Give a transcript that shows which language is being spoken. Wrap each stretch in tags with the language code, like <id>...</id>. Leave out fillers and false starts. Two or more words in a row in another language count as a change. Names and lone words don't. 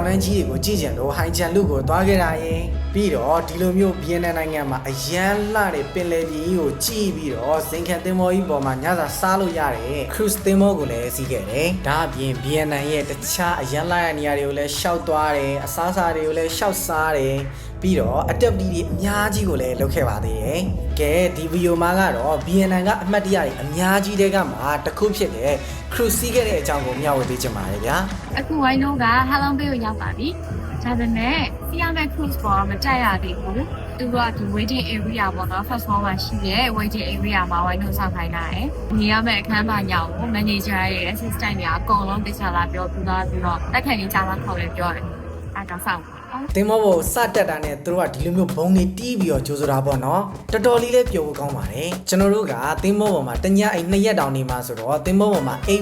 <my>တန်းကြီးတွေကိုကြည့်ကြလို့ဟိုင်ဂျန်လူကိုသွားခဲ့တာရင်ပြီးတော့ဒီလိုမျိုးဘီနိုင်ငံမှာအရန်လှတဲ့ပင်လယ်ပြင်ကိုကြည့်ပြီးတော့စင်ခံသင်္ဘောကြီးပေါ်မှာညစာစားလို့ရတဲ့ cruise သင်္ဘောကိုလည်းစီးခဲ့တယ်။ဒါအပြင်ဘီရဲ့တခြားအရန်လှတဲ့နေရာတွေကိုလည်းရှောက်သွားတယ်။အစားအစာတွေကိုလည်းရှောက်စားတယ်။ပြီးတော့ activity တွေအများကြီးကိုလည်းလုပ်ခဲ့ပါသေးတယ်။ကဲဒီဗီဒီယိုမှာကတော့ BNN ကအမှတ်တရတွေအများကြီးတွေကမှတစ်ခုဖြစ်တဲ့ cruise စီးခဲ့တဲ့အကြောင်းကိုမျှဝေပေးချင်ပါတယ်ဗျာ ။အခုဝိုင်းလုံးက Halong Bay ကိုရောက်ပါပြီ။ဒါပေမဲ့စီးရမယ့် cruise ပေါ်မတက်ရသေးဘူး။သူကဒီ</my> <en>waiting area</en> <my>ပေါ့နော်</my> <en>first floor</en> <my>မှာရှိတဲ့</my> <en>waiting area</en> <my>မှာဝိုင်းလုံးဆောင်ခိုင်းတာရယ်။နေရမယ့်အခန်းမှာညောင်းကို manager ရဲ့ assistant တွေအကုန်လုံးတိကျလာပြောပြီးတော့တက်ခံကြီးကြားလာခေါ်တယ်ပြောတယ်။အဲဒါဆောင် သင်္ဘောပေါ်စတက်တာနဲ့သူတို့ကဒီလိုမျိုးဘုံတွေတီးပြီးတော့ကြိုးဆိုတာပေါ့နော်တော်တော်လေးလည်းပျော်ဖို့ကောင်းပါတယ်ကျွန်တော်တို့ကသင်္ဘောပေါ်မှာတညအိမ်2ရက်တောင်နေမှာဆိုတော့သင်္ဘောပေါ်မှာအိတ်</my>